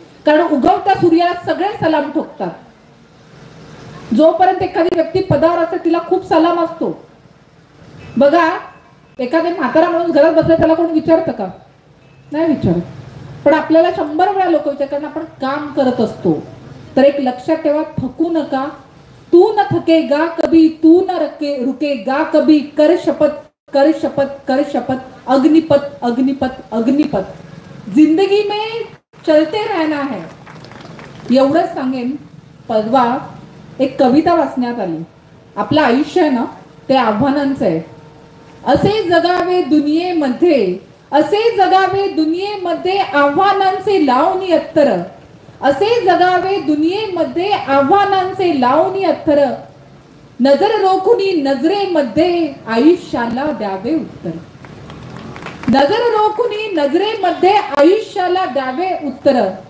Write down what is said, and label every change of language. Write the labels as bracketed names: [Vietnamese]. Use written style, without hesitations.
[Marathi] कारण उगवत्या सूर्याला सगळे सलाम ठोकतात. जोपर्यंत एखादी व्यक्ती पदावर असते तिला खूप सलाम असतो. बघा, एखादे म्हातारा माणूस घरात बसला त्याला कोण विचारतं का? नाही विचारत. पण आपल्याला 100 वेळा लोक विचारतात, कारण आपण काम करत असतो. तर एक लक्षात ठेवा, थकू नका. [Hindi] तू न थकेगा कभी, तू न रुकेगा कभी, कर शपथ कर शपथ कर शपथ, अग्निपथ अग्निपथ अग्निपथ, जिंदगी में चलते रहना है. [Marathi] एवढंच सांगेन. परवा एक कविता वाचण्यात आली. आपलं आयुष्य आहे ना ते आव्हानांचं आहे. असे जगावे दुनियेमध्ये, असे जगावे दुनियेमध्ये आव्हानांचे लावणी अत्तर, असे जगावे दुनियेमध्ये आव्हानांचे लावणी अत्तर, नजर रोखुनी नजरेमध्ये आयुष्याला द्यावे उत्तर, नजर रोखुनी नजरेमध्ये आयुष्याला द्यावे उत्तर.